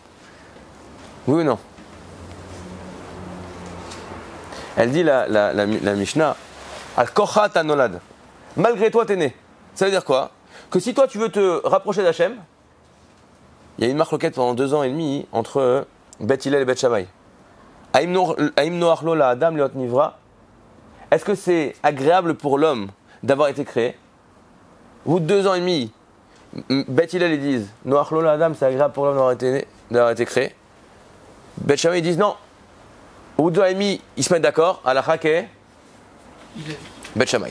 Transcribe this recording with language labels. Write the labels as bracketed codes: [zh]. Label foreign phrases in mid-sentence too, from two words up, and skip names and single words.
[fr] Oui ou non? Elle dit la Mishnah, [he] על כרחך אתה נולד. [fr] Malgré toi, t'es né. Ça veut dire quoi? Que si toi, tu veux te rapprocher d'Hachem, il y a une marloquette pendant 2 ans et demi entre Beth Hillel et Beth Shammai. [he] אם נוח לו לאדם להיות נברא. [fr] Est-ce que c'est agréable pour l'homme d'avoir été créé? Au bout de 2 ans et demi, Beth Hillel ils disent [he] נוח לו לאדם, [fr] c'est agréable pour l'homme d'avoir été créé. Beth Shammai ils disent non. Au bout de 2 ans et demi, ils se mettent d'accord. [he] הלכה כבית שמאי.